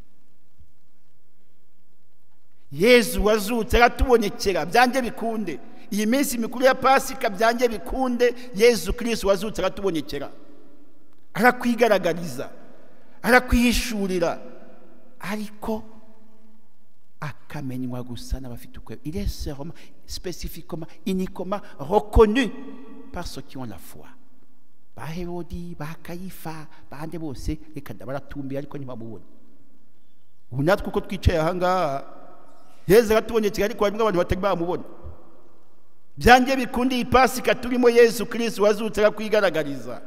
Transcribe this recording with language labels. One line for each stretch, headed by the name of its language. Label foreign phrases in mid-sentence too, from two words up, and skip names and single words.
Kinyarwanda: Yezu wazutse aratubonekera byanjye bikunde. Iyi minsi mikuru ya Pasika byanjye bikunde, Yezu Kristo wazutse aratubonekera, arakwigaragariza, arakwihishurira, ariko akamenywa gusa n'abafite ukwemera.
French: Il est seulement, spécifiquement, uniquement reconnu par ceux qui ont la foi.
Kinyarwanda: Ba Herodi, ba Kayifa, bande bose reka baratumbiye ariko ntibamubona. Ubu natwe uko twicaye aha ngaha Yesu aratubonekera ariko harimo abantu batari bamubona. Byanjye bikundi ipasika turimo Yesu Kristo wazutse akwigaragariza.